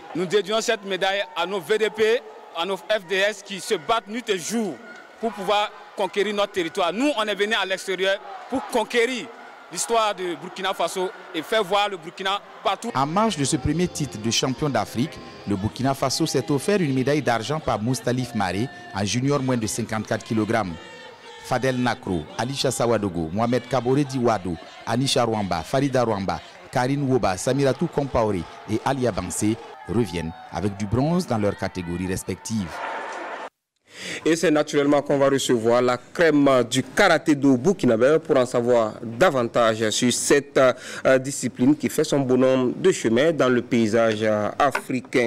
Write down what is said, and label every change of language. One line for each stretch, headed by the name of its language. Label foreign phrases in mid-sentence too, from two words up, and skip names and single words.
French: Nous dédions cette médaille à nos VDP, à nos FDS qui se battent nuit et jour pour pouvoir conquérir notre territoire. Nous, on est venus à l'extérieur pour conquérir l'histoire de Burkina Faso et faire voir le Burkina partout. En marge de ce premier titre de champion d'Afrique, le Burkina Faso s'est offert une médaille d'argent par Moustalif Maré en junior moins de 54 kg. Fadel Nakro, Alisha Sawadogo, Mohamed Kabore Diwado, Anisha Rwamba, Farida Rwamba, Karine Woba, Samiratou Kompaoré et Alia Bansé reviennent avec du bronze dans leurs catégories respectives. Et c'est naturellement qu'on va recevoir la crème du karaté-do burkinabé pour en savoir davantage sur cette discipline qui fait son bonhomme de chemin dans le paysage africain.